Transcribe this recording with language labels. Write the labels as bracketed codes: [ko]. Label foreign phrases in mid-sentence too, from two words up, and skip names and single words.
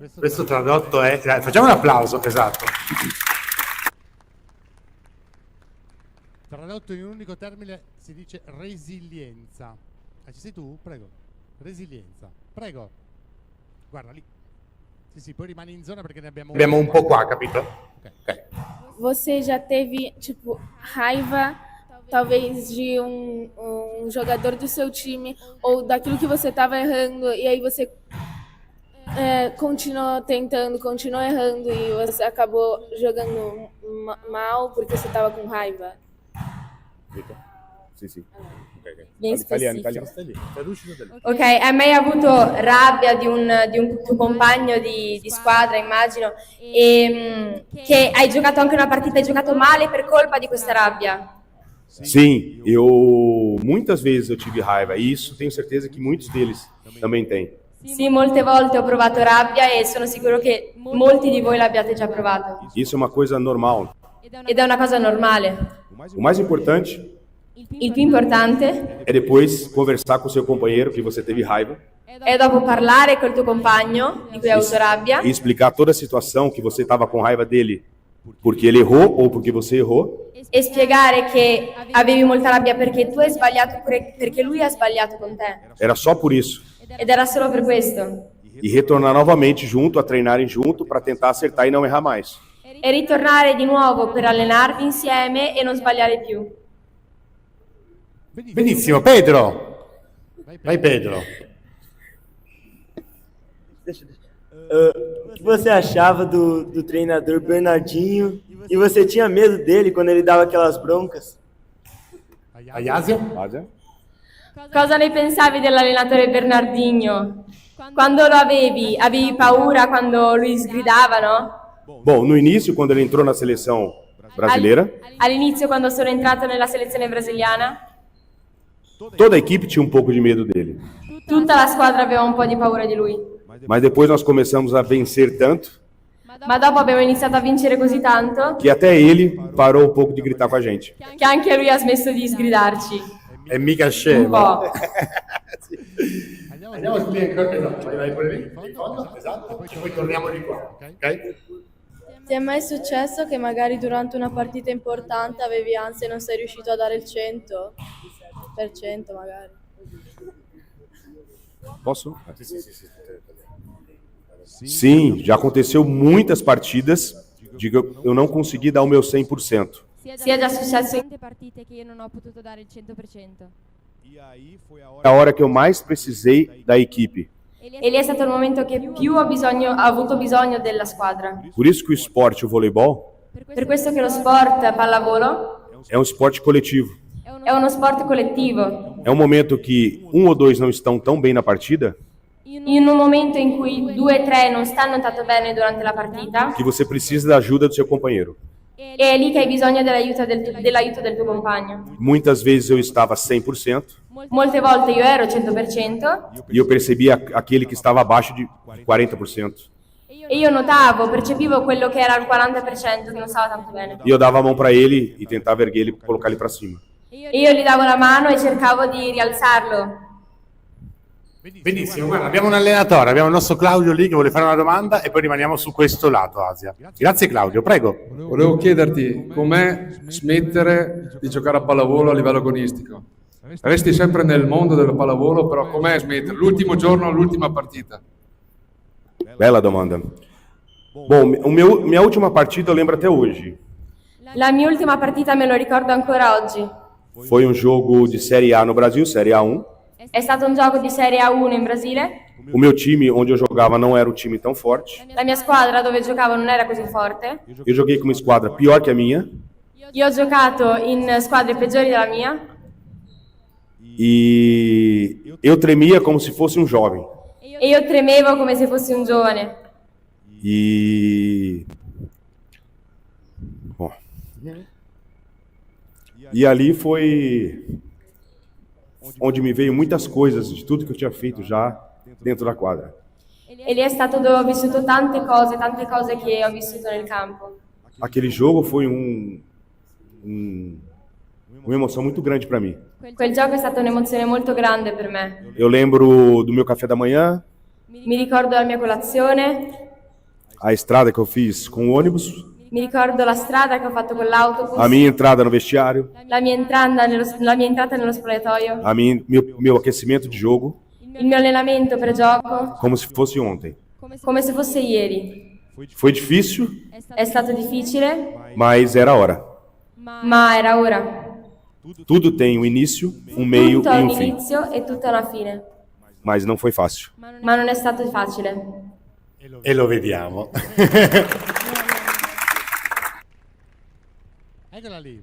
[it] Questo tradotto è... Facciamo un applauso, esatto. tradotto in un unico termine si dice resilienza. Ci sei tu? Prego. Resilienza. Prego. Guarda lì. Sì, poi rimani in zona perché ne abbiamo Abbiamo un po' qua, capito? Ok. [pt] Você já teve, tipo, raiva, talvez, de um jogador do seu time ou daquilo que você estava errando e aí você continuou tentando, continuou errando e você acabou jogando mal porque você estava com raiva? [it] Sì. Bien Italiano. Ok, hai mai avuto rabbia di un tuo compagno di squadra, immagino, e che hai giocato anche una partita, hai giocato male per colpa di questa rabbia? [pt] Sim, muitas vezes eu tive raiva, e isso tenho certeza que muitos deles também têm. [it] Sì, molte volte ho provato rabbia e sono sicuro che molti di voi l'abbiate già provato. [pt] Isso é uma coisa normal. [it] Ed è una cosa normale. [pt] O mais importante [it] Il più importante [pt] é depois conversar com seu companheiro que você teve raiva [it] è dopo parlare col tuo compagno di cui hai avuto rabbia [pt] e explicar toda a situação que você estava com raiva dele porque ele errou ou porque você errou, [it] e spiegare che avevi molta rabbia perché tu hai sbagliato oppure perché lui ha sbagliato con te. [pt] era só por isso. [it] Ed era solo per questo. [pt] E retornar novamente junto, a treinarem junto para tentar acertar e não errar mais. [it] E ritornare di nuovo per allenarvi insieme e non sbagliare più. Benissimo, Pedro. Vai Pedro. [pt] O que você achava do treinador Bernardinho e você tinha medo dele quando ele dava aquelas broncas? [it] Ayasia? Cosa ne pensavi dell'allenatore Bernardinho? Quando lo avevi paura quando lui sgridava, no? [pt] Bom, no início, quando ele entrou na seleção brasileira, [it] All'inizio quando sono entrato nella selezione brasiliana, [pt] toda a equipe tinha um pouco de medo dele. [it] tutta la squadra aveva un po' di paura di lui. [pt] Mas depois nós começamos a vencer tanto [it] Ma dopo abbiamo iniziato a vincere così tanto [pt] que até ele parou um pouco de gritar com a gente. [it] che anche lui ha smesso di sgridarci. È mica Un scemo. po'. Andiamo lì ancora, esatto, vai pure lì, in fondo, esatto, e poi torniamo di qua, ok? Ti è mai successo che magari durante una partita importante avevi ansia e non sei riuscito a dare il 100% magari? Posso? [pt] Sim, já aconteceu muitas partidas de que eu não consegui dar o meu 100%. [it] Sia già successo in tante partite che io non ho potuto dare il 100%. [pt] A hora que eu mais precisei da equipe. [it] e lì è stato il momento che più ho avuto bisogno della squadra. [pt] Por isso que o esporte, o voleibol, [it] Per questo che lo sport pallavolo [pt] é um esporte coletivo. [it] è uno sport collettivo. [pt] É um momento que um ou dois não estão tão bem na partida, [it] In un momento in cui 2 o 3 non stanno tanto bene durante la partita, [pt] que você precisa da ajuda do seu companheiro. [it] e è lì che hai bisogno dell'aiuto del tuo compagno. [pt] Muitas vezes eu estava 100% [it] Molte volte io ero 100% [pt] e eu percebia aquele que estava abaixo de 40%. [it] e io notavo, percepivo quello che era il 40% che non stava tanto bene. [pt] E eu dava a mão para ele e tentava erguer ele, colocar ele para cima. [it] E io gli davo la mano e cercavo di rialzarlo. Benissimo, guarda, abbiamo un allenatore, abbiamo il nostro Claudio lì che vuole fare una domanda e poi rimaniamo su questo lato, Asia. Grazie Claudio, prego. Volevo chiederti com'è smettere di giocare a pallavolo a livello agonistico. Resti sempre nel mondo del pallavolo, però com'è smettere? L'ultimo giorno, l'ultima partita. Bela domanda. [pt] Bom, minha última partida eu lembro até hoje. [it] La mia ultima partita me lo ricordo ancora oggi. [pt] Foi um jogo de Série A no Brasil, Série A1. [it] È stato un gioco di Serie A1 in Brasile. [pt] O meu time, onde eu jogava, não era um time tão forte. [it] La mia squadra dove giocavo non era così forte. [pt] Eu joguei com uma esquadra pior que a minha. [it] Io ho giocato in squadre peggiori della mia [pt] E eu tremia como se fosse um jovem. [it] e io tremevo come se fossi un giovane. [pt] Bom. E ali foi onde me veio muitas coisas de tudo que eu tinha feito já dentro da quadra. [it] E lì è stato dove ho vissuto tante cose che ho vissuto nel campo. [pt] Aquele jogo foi uma emoção muito grande para mim. [it] Quel gioco è stata un'emozione molto grande per me. [pt] Eu lembro do meu café da manhã, [it] Mi ricordo la mia colazione, [pt] a estrada que eu fiz com o ônibus, [it] mi ricordo la strada che ho fatto con l'autobus, [pt] a minha entrada no vestiário, [it] la mia entrata nello spogliatoio, [pt] meu aquecimento de jogo, [it] il mio allenamento pre-gioco, [pt] como se fosse ontem. [it] come se fosse ieri. [pt] Foi difícil, [it] È stato difficile, [pt] mas era a hora. [it] ma era ora. [pt] Tudo tem um início, um meio [it] Tutto ha e un [pt] um fim, [it] inizio e tutta una fine, [pt] mas não foi fácil. [it] ma non è stato facile. E lo vediamo. Eccola lì.